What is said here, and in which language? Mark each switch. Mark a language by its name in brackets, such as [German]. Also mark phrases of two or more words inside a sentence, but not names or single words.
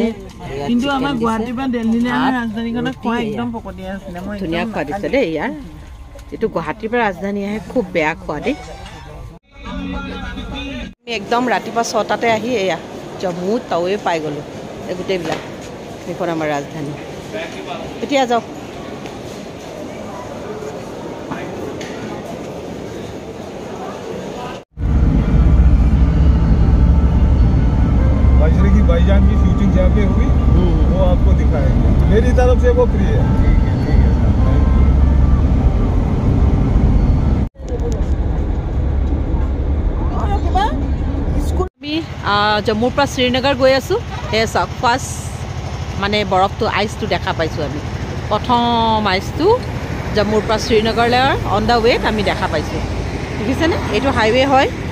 [Assamese] কিন্তু আমাৰ গুৱাহাটীৰ পৰা দিল্লীলৈ আমাৰ ৰাজধানীখনত খোৱা একদম পকতীয়া আছিলে মই ধুনীয়া খোৱা দিছে দেই ইয়াৰ এইটো গুৱাহাটীৰ পৰা ৰাজধানী আহে খুব বেয়া খোৱা দেই আমি একদম ৰাতিপুৱা 6টাতে আহি এয়া জম্মু টাৱে পাই গ'লোঁ এই গোটেইবিলাক সেইখন আমাৰ ৰাজধানী এতিয়া যাওক [Hindi] भाईजान की शूटिंग जहाँ पे हुई वो आपको दिखाएंगे मेरी तरफ से वो फ्री है [Assamese] জম্মুৰ পৰা শ্ৰীনগৰ গৈ আছোঁ সেই চাওক ফাৰ্ষ্ট মানে বৰফটো আইচটো দেখা পাইছোঁ আমি প্ৰথম আইচটো জম্মুৰ পৰা শ্ৰীনগৰলৈ [English] on the wayত [Assamese] আমি দেখা পাইছোঁ দেখিছেনে এইটো হাইৱে হয়